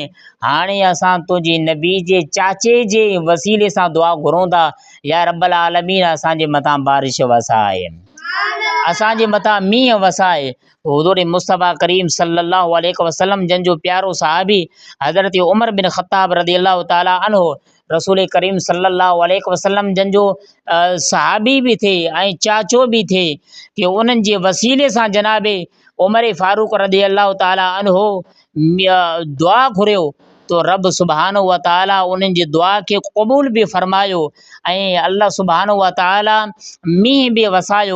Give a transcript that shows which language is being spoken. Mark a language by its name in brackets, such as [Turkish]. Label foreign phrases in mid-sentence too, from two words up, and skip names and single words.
[Sindhi] हाणे असां तुंहिंजे नबी जे चाचे जे वसीले सां दुआ घुरूं था, [Arabic] يا رب العالمين [Sindhi] असांजे मथां बारिश वसाए, असांजे मथां मींहुं वसाए। हुज़ूर मुस्तफ़ा करीम [Arabic] صلى الله عليه وسلم [Sindhi] जंहिंजो प्यारो सहाबी हज़रत उमर बिन ख़त्ताब [Arabic] رضي الله تعالى عنه [Sindhi] रसूल करीम [Arabic] صلى الله عليه وسلم [Sindhi] जंहिंजो सहाबी बि थे ऐं चाचो बि थे, कि उन्हनि जे वसीले सां जनाबे उमर फारूक [Arabic] رضي الله تعالى عنه [Sindhi] दुआ घुरियो तो रब [Arabic] سبحانه وتعالى [Sindhi] उन्हनि जी दुआ खे क़बूल बि फ़रमायो ऐं [Arabic] الله سبحانه وتعالى [Sindhi] मींहुं बि वसायो।